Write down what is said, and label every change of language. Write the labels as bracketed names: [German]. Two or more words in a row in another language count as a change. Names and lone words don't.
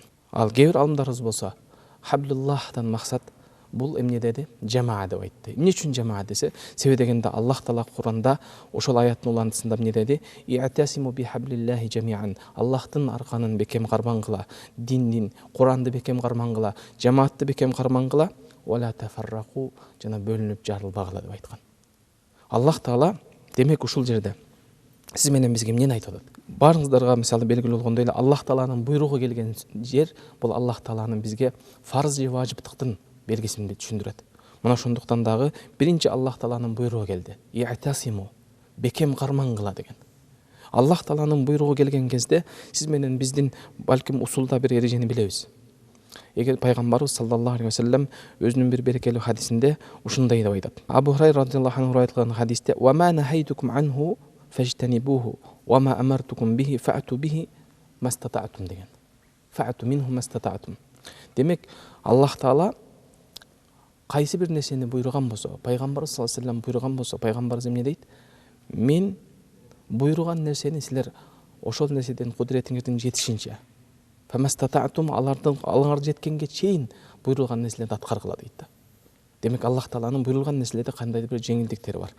[Kyrgyz] Ал кээ бир алымдарыбыз болсо хаблуллахтан максат бул эмне деди? Жамаа деп айтты. Эмне үчүн жамаа десе, себеби дегенде Аллах Таала Кур'анда ошол аяттын улантысында эмне деди? [Arabic] اعتصموا بحبل الله جميعا. [Kyrgyz] Аллахтын арканын бекем кармангыла, диндин, Кур'анды бекем кармангыла, жамаатты бекем кармангыла, [Arabic] ولا تفرقوا, [Kyrgyz] жана бөлүнүп жарылбагыла деп айткан. Аллах Таала демек ушул жерде сиз менен бизге эмнени айтып атат? Баарыңыздарга мисалы белгилүү болгондой эле Аллах Тааланын буйругу келген жер бул Аллах Тааланын бизге фарз же важиптыктын белгисин түшүндүрөт. Мына ошондуктан дагы биринчи Аллах Тааланын буйругу келди. И'тасиму, бекем кармангыла деген. Аллах Тааланын буйругу келген кезде сиз менен биздин балким усулда бир эрежени билебиз. Эгер пайгамбарыбыз [Arabic] صلى الله عليه وسلم [Kyrgyz] өзүнүн бир берекелүү хадисинде ушундай деп айтат. Абу Хурайра [Arabic] رضي الله عنه [Kyrgyz] айтылган хадисте: [Arabic] "وما نهيتكم عنه فاجتنبوه وما أمرتكم به فأتوا به ما استطعتم" деген. فأتوا منه ما استطعتم. [Kyrgyz] Демек, Аллах Таала кайсы бир нерсени буйруган болсо, пайгамбарыбыз [Arabic] صلى الله عليه وسلم [Kyrgyz] буйруган болсо, пайгамбарыбыз эмне дейт? Мен буйруган нерсени силер ошол нерседен кудуретиңердин жетишинче фамастатa'тум, алыңар жеткенге чейин буйрулган нерселерди аткаргыла дейт. Демек, Аллах Тааланын буйрулган нерселерде кандайдыр бир жеңилдиктери бар.